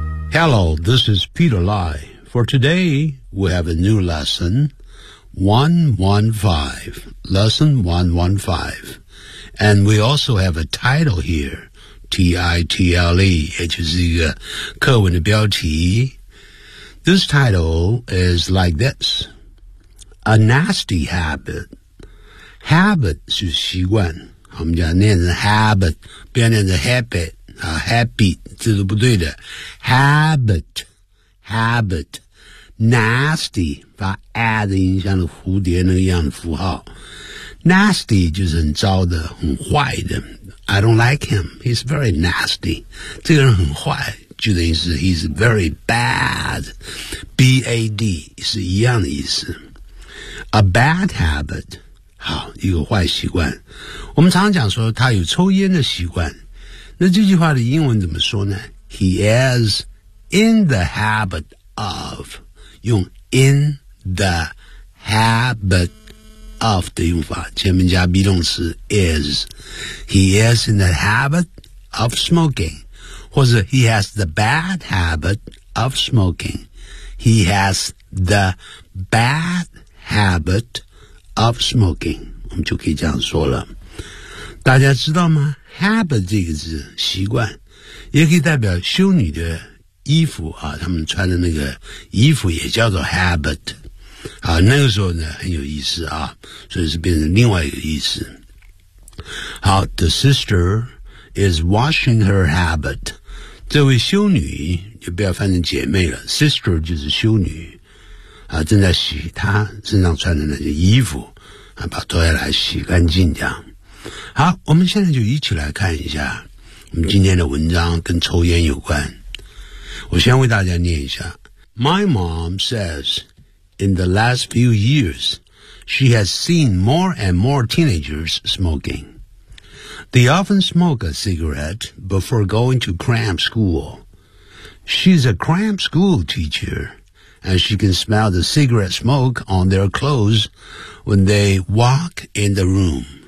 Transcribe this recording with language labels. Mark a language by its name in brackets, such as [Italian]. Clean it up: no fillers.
[English] Hello, this is Peter Lai. For today, we have a new lesson, 115, lesson 115. And we also have a title here. [Chinese] T-I-T-L-E, 也就是一个课文的标题。 [English] This title is like this. A nasty habit. [Chinese] Habit 是习惯，我们讲念成 habit, 不要念成 habit, 啊 happy, 这是不对的。 Habit, habit, nasty, 把 a 的音像蝴蝶那样的符号。 Nasty 就是很糟的，很坏的。 [English] I don't like him. He's very nasty. [Chinese] 这个人很坏，就等于是 [English] he's very bad. B-A-D [Chinese] 是一样的意思。 [English] A bad habit. [Chinese] 好，一个坏习惯。我们常讲说他有抽烟的习惯。那这句话的英文怎么说呢？ [English] He is in the habit of. [Chinese] 用 [English] in the habit of [Chinese] 的用法，前面加 be 动词 is。 [English] He is in the habit of smoking. [Chinese] 或者 [English] he has the bad habit of smoking. He has the bad habit of smoking. [Chinese] 我们就可以这样说了。大家知道吗？ habit 这个字，习惯，也可以代表修女的衣服啊，他们穿的那个衣服也叫做 habit。啊，那个时候呢很有意思啊，所以是变成另外一个意思。 [English] 好， the sister is washing her habit. [Chinese] 这位修女就不要翻成姐妹了， sister 就是修女啊，正在洗她身上穿的那些衣服啊，把脱下来洗干净这样。好，我们现在就一起来看一下我们今天的文章跟抽烟有关。我先为大家念一下。 [English] My mom says,In the last few years, she has seen more and more teenagers smoking. They often smoke a cigarette before going to cram school. She's a cram school teacher, and she can smell the cigarette smoke on their clothes when they walk in the room.